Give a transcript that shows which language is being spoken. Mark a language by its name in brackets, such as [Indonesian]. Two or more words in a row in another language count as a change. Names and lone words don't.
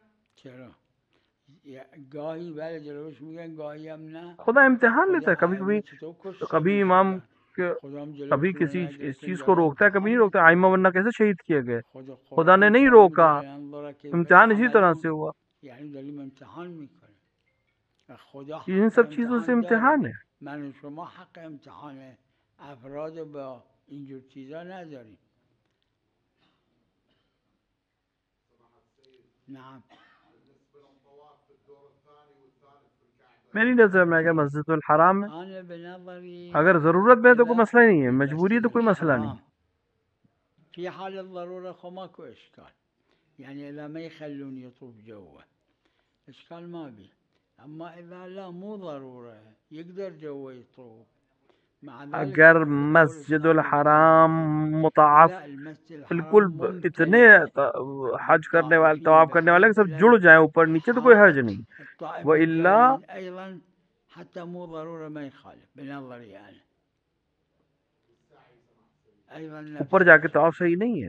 [Persian] چرا گاهی بله جلوش میگن گاهی هم نه [Hindi] खुदा इम्तिहान [Persian] خود [Hindi] लेता है कभी [Persian] ائمه [Hindi] कभी [Persian] چطور [Hindi] तो [Persian] کشته [Hindi] कभी इमाम [Persian] میشدن [Hindi] के [Persian] خدا هم [Hindi] कभी [Persian] جلوشون رو [Hindi] किसी इस [Persian] نگرفت [Hindi] चीज को [Persian] داره [Hindi] रोकता है कभी [Persian] امتحان [Hindi] नहीं रोकता [Persian] میکنه [Hindi] आइमा वरना कैसे शहीद किए गए [Persian] خود [Hindi] खुदा ने [Persian] قرآن [Hindi] नहीं [Persian] فرموده [Hindi] रोका [Arabic] لینظر کیف [Hindi] इम्तिहान इसी तरह [Arabic] تعملون [Hindi] से हुआ [Persian] یعنی داریم امتحان میکنه و خدا [Hindi] इन [Persian] حق [Hindi] सब चीजों से [Persian] امتحان داره [Hindi] इम्तिहान है [Persian] من و شما حق امتحان افراد رو با اینجور چیزا نداریم نعم [Hindi] मेरी नजर में अगर मस्जिद हराम में [Persian] آن به نظری [Hindi] अगर जरूरत में तो कोई [Arabic] إلى [Hindi] मसला नहीं है मजबूरी है [Arabic] المسجد [Hindi] तो कोई मसला नहीं [Arabic] الحرام في حال الضرورة خو ماكو إشكال يعني إذا ما يخلون يطوف جوه إشكال ما بي أما إذا لا مو ضرورة يقدر جوه يطوف مع ذلك [Hindi] अगर [Arabic] يقول الدول [Hindi] मस्जिद [Arabic] الإسلامية [Hindi] हराम [Arabic] الكبرى [Hindi] मुताफ [Arabic] لا المسجد [Hindi] बिल्कुल [Arabic] الحرام [Hindi] इतने [Arabic] ممتلئ [Hindi] हज करने वाले [Arabic] بالطائفين [Hindi] तवाफ करने वाले [Arabic] بحيث [Hindi] सब जुड़ जाए ऊपर नीचे तो कोई हर्ज नहीं [Arabic] الطائفة [Hindi] वो इल्ला [Arabic] الجايين أيضا حتى مو ضرورة ما يخالف بنظري أنا أيضا نفس [Hindi] ऊपर जाके तवाफ सही नहीं है